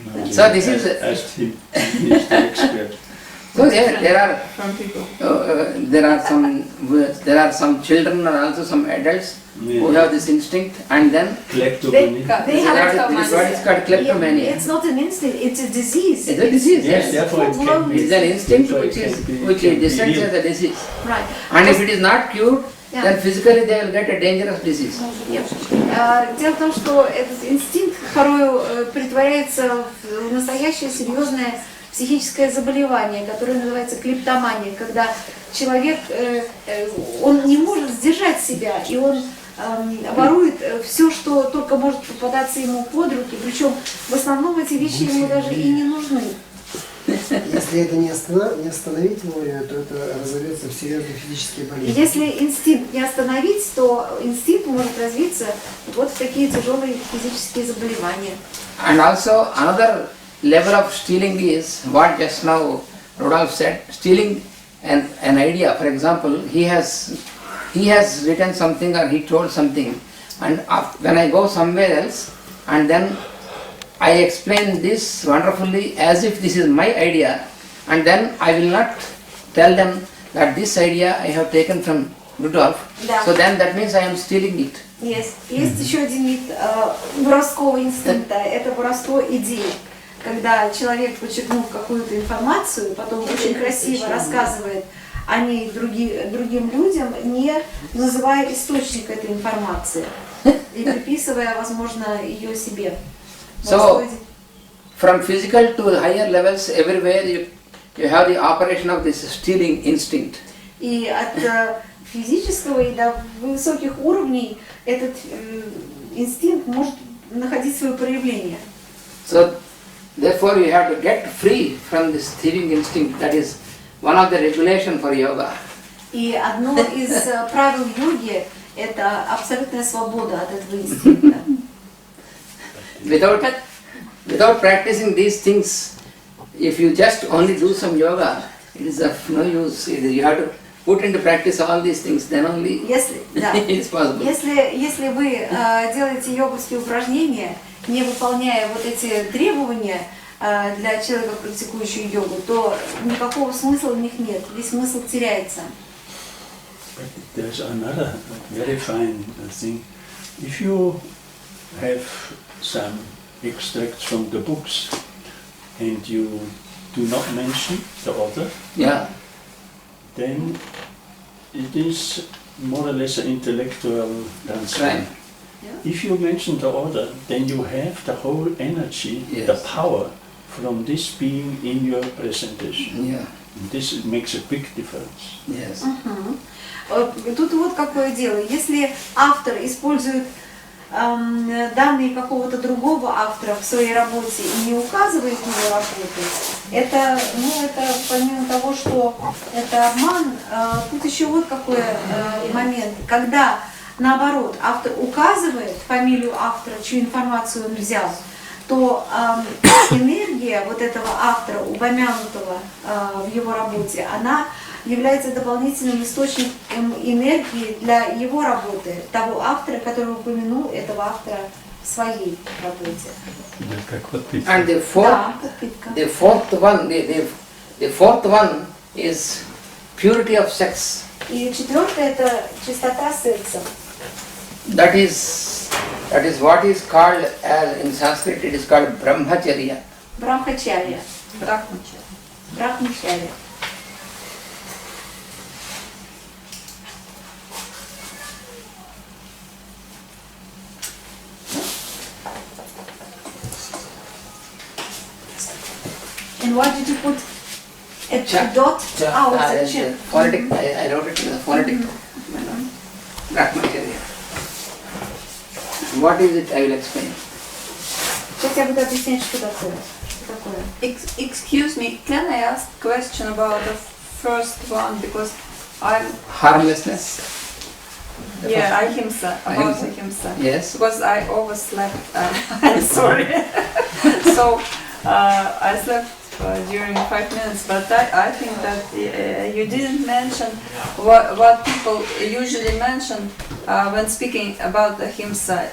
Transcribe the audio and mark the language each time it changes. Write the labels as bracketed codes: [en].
[en] So this is. So there are some children and also some adults who have this instinct, and then they have what is called kleptomania. It's not an instinct; it's a disease. It's a disease. Yes, therefore it can be. It's an instinct which is distinct as a disease. Right. And if it is not cured, then physically they will get a dangerous disease. [ru] Дело в том, что этот инстинкт порой притворяется в настоящее серьезное психическое заболевание, которое называется клептомания, когда человек он не может сдержать себя, и он ворует все, что только может попадаться ему под руки, причем в основном эти вещи ему даже и не нужны. Если это не остановить вовремя, то это разовьется в серьезные физические болезни. Если инстинкт не остановить, то инстинкт может развиться вот в такие тяжелые физические заболевания. [en] And also another level of stealing is what just now Rudolph said, stealing an idea. For example, he has written something or he told something, and when I go somewhere else and then I explain this wonderfully as if this is my idea, and then I will not tell them that this idea I have taken from Rudolph. [ru] Да. [en] So then that means I am stealing it. [ru] Есть еще один вид воровского инстинкта, это воровство идей. Когда человек, подчеркнув какую-то информацию, потом очень красиво рассказывает о ней другим людям, не называя источник этой информации и приписывая, возможно, ее себе. [en] So, from physical to higher levels, everywhere you have the operation of this stealing instinct. [ru] И от физического и до высоких уровней этот инстинкт может находить свое проявление. [en] So, therefore, you have to get free from this stealing instinct. That is one of the regulation for yoga. [ru] И одно из правил йоги – это абсолютная свобода от этого инстинкта. [en] Without practicing these things, if you just only do some yoga, it is of no use. You have to put into practice all these things, then only it is possible. [ru] Если вы делаете йоговские упражнения, не выполняя вот эти требования, для человека, практикующего йогу, то никакого смысла в них нет, весь смысл теряется. [en] There's another very fine thing. If you have some extracts from the books and you do not mention the author, Yeah. then it is more or less an intellectual transfer. Right. If you mention the author, then you have the whole energy, Yes. the power from this being in your presentation. Yeah. And this makes a big difference. Yes. [ru] Тут вот какое дело. Если автор использует данные какого-то другого автора в своей работе и не указывает на его работу, это помимо того, что это обман, тут еще вот какой момент. Когда наоборот автор указывает фамилию автора, чью информацию он взял, то энергия вот этого автора, упомянутого в его работе, она является дополнительным источником энергии для его работы, того автора, который упомянул этого автора в своей работе. [en] And the fourth one is purity of sex. [ru] И четвертое – это чистота секса. [en] That is what is called as in Sanskrit. It is called brahmacharya. [ru] Брахмачарья. Брахмачарья. [en] And why did you put a dot? It's a chip. Phonetic. I wrote it in the phonetic. Brahmacharya. What is it? I will explain. [ru] Сейчас я буду объяснять, что такое. [en] Excuse me, can I ask a question about the first one, because I'm Harmlessness. ahimsa, about Ahimsa. ahimsa. Yes. Because I overslept. I'm sorry. So I slept during 5 minutes, but I think that you didn't mention what people usually mention when speaking about ahimsa.